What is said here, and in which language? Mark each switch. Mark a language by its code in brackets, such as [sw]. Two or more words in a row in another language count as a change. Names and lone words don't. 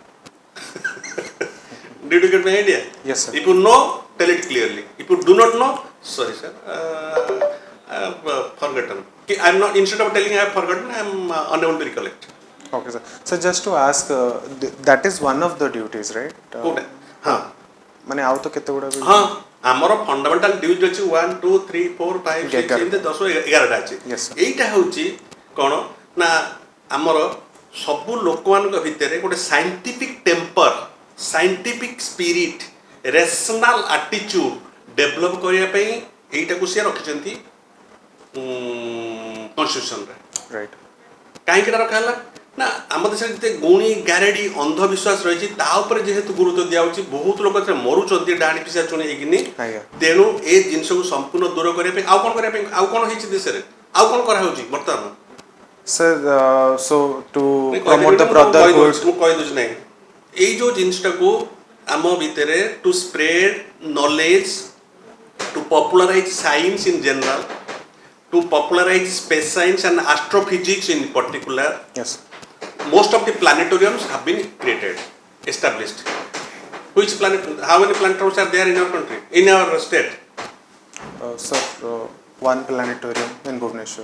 [en] Did you get my idea? Yes, sir. If you know, tell it clearly. If you do not know, sorry sir, I have forgotten. I am not, instead of telling I have forgotten, I am unable to recollect. Okay, sir. So just to ask, that is one of the duties, right? Good. [hi] हाँ. माने आओ तो कितने गुड़ा भी? हाँ. [or] ଆମର [en] fundamental duties [or] ଅଛି 1 2 3 4 5 6 ଏମିତି 10 11ଟା ଅଛି। [en] Yes, sir. [or] ଏଇଟା ହେଉଛି କ'ଣ ନା ଆମର ସବୁ ଲୋକମାନଙ୍କ ଭିତରେ ଗୋଟେ [en] scientific temper, scientific spirit, rational attitude develop [or] କରିବା ପାଇଁ ଏଇଟାକୁ ସିଏ ରଖିଛନ୍ତି କନଷ୍ଟିଟ୍ୟୁସନରେ। [en] Right. [or] କାହିଁକି ଏଟା ରଖା ହେଲା ନା ଆମ ଦେଶରେ ଯେତେ ଗୁଣି ଗାରେଡ଼ି ଅନ୍ଧବିଶ୍ୱାସ ରହିଛି ତା ଉପରେ ଯେହେତୁ ଗୁରୁତ୍ୱ ଦିଆହେଉଛି, ବହୁତ ଲୋକ ଏଥିରେ ମରୁଛନ୍ତି ଡାହାଣୀ ପିସା ଚୁଣି ହେଇକିନି। ତେଣୁ ଏ ଜିନିଷକୁ ସମ୍ପୂର୍ଣ୍ଣ ଦୂର କରିବା ପାଇଁ ଆଉ କ'ଣ କରିବା ପାଇଁ ଆଉ କ'ଣ ହେଇଛି ଦେଶରେ, ଆଉ କ'ଣ କରାହେଉଛି ବର୍ତ୍ତମାନ? [en] Sir, so to promote the brotherhood. [or] ମୁଁ କହିଦେଉଛି ନାହିଁ, ଏଇ ଯେଉଁ ଜିନିଷଟାକୁ ଆମ ଭିତରେ [en] to spread knowledge, to popularize science in general, to popularize space science and astrophysics in particular. Yes. Most of the planetariums have been created, established. Which planet? How many planetariums are there in our country, in our state? Sir, one planetarium in Bhubaneswar.